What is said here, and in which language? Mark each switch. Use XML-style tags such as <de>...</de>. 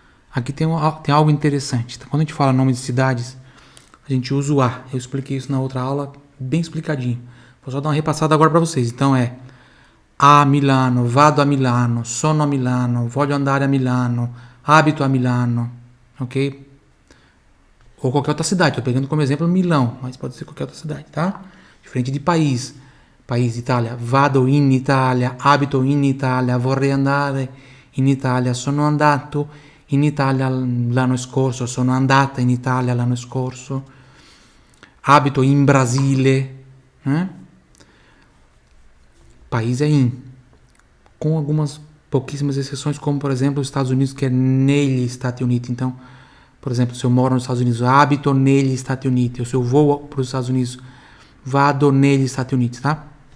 <pt>Aqui tem algo interessante. Quando a gente fala nome de cidades, a gente usa o A. Eu expliquei isso na outra aula, bem explicadinho. Vou só dar uma repassada agora para vocês. Então é</pt> <it>a Milano, vado a Milano, sono a Milano, voglio andare a Milano, abito a Milano, ok?</it> <pt>Ou qualquer outra cidade. Estou pegando como exemplo Milão, mas pode ser qualquer outra cidade, tá? Diferente de país.</pt> <it>País Itália, vado in Italia, abito in Italia, vorrei andare in Italia, sono andato in Italia l'anno scorso, sono andata in Italia l'anno scorso, abito in Brasile, né?</it> <pt>País é in, com algumas pouquíssimas exceções, como por exemplo os Estados Unidos, que é</pt> <it>negli Stati Uniti.</it> <pt>Então, por exemplo, se eu moro nos Estados Unidos,</pt> <it>abito negli Stati Uniti,</it> <pt>ou se eu vou para os Estados Unidos,</pt> <it>vado negli Stati Uniti,</it> <pt>tá?</pt>